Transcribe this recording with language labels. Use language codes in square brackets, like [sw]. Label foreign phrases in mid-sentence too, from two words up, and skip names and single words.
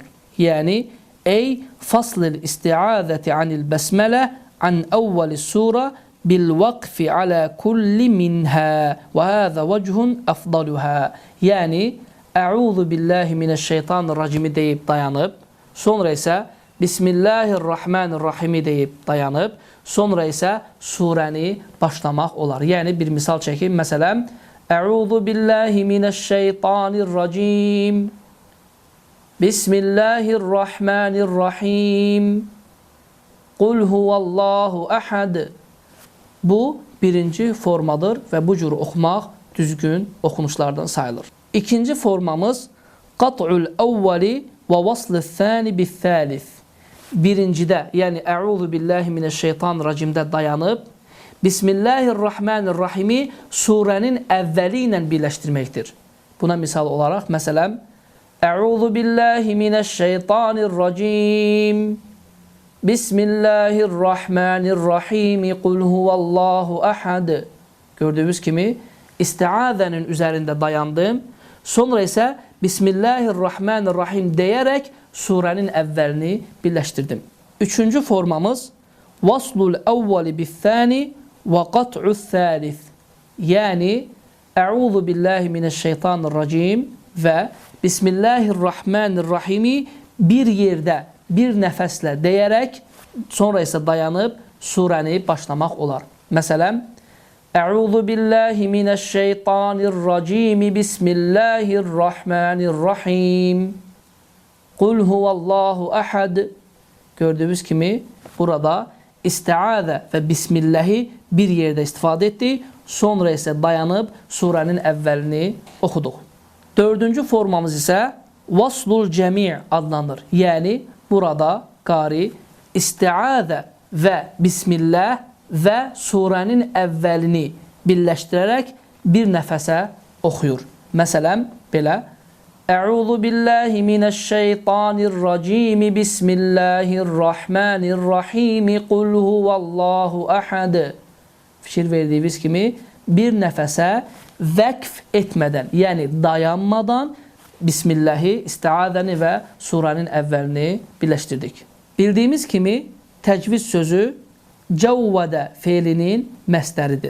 [ar] Yəni, أي فصل الاستعاذة عن البسملة عن أول السورة بالوقف على كل منها وهذا وجه أفضلها. [az] Yəni, [ar] أعوذ بالله من الشيطان الرجيم [az] deyib dayanıb, sonra isə Bismillahirrahmanirrahimi deyib dayanıb, sonra isə surəni başlamaq olar. Yəni, bir misal çəkim. Məsələn, [ar] أعوذ بالله من الشيطان الرجيم بسم الله الرحمن الرحيم قل هو الله أحد. [az] Bu, birinci formadır və bu cür oxumaq düzgün oxunuşlardan sayılır. İkinci formamız [ar] قطع الأول ووصل الثاني بالثالث. [az] Birincidə, yəni [ar] أعوذ بالله من الشيطان الرجيم [az] dayanıb, Bismillahirrahmanirrahimi surənin əvvəli ilə birləşdirməkdir. Buna misal olaraq, məsələn, [ar] أعوذ بالله من الشيطان الرجيم بسم الله الرحمن الرحيم قل هو الله أحد. [az] Gördüyünüz kimi, isti'adənin üzərində dayandım, sonra isə Bismillahirrahmanirrahim deyərək surənin əvvəlini birləşdirdim. Üçüncü formamız [ar] وصل الأول بالثاني وقطع الثالث. [az] Yəni, [ar] أعوذ بالله من الشيطان الرجيم [az] və Bismillahirrahmanirrahimi bir yerdə, bir nəfəslə deyərək, sonra isə dayanıb surəni başlamaq olar. [ar] Məsələn, أعوذ بالله من الشيطان الرجيم بسم الله الرحمن الرحيم قل هو الله أحد. [az] Gördüyünüz kimi, burada isti'adə və Bismillahi bir yerdə istifadə etdi. sonra isə dayanıb surənin əvvəlini oxuduq. Dördüncü formamız isə [ar] وصل الجميع' [az] adlanır. Yəni, burada qari isti'adə və bismillah və surənin əvvəlini birləşdirərək bir nəfəsə oxuyur. Məsələn, belə [ar] أعوذ بالله من الشيطان الرجيم. بسم الله الرحمن الرحيم. قل هو الله أحد. [az] Fikir verdiyiniz kimi bir nəfəsə vəqf etmədən, yəni dayanmadan Bismillahi, isti'adəni və surənin əvvəlini birləşdirdik. Bildiyimiz kimi təcvid sözü cəvvədə feilinin məsdəridir.